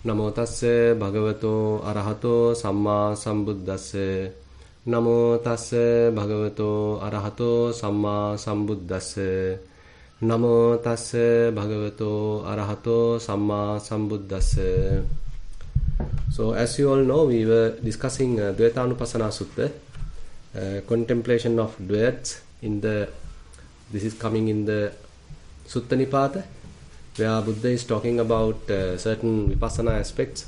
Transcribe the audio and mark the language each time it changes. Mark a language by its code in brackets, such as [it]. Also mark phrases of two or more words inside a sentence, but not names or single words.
[pi] Namo tassa bhagavato arahato samma sambuddhassa. Namo tassa bhagavato arahato samma sambuddhassa. Namo tassa bhagavato arahato samma sambuddhassa. [en] So as you all know, we were discussing Dvayatanupassana Sutta, contemplation of Dvayats in the, this is coming in the Sutta Nipata, where Buddha is talking about certain vipassana aspects.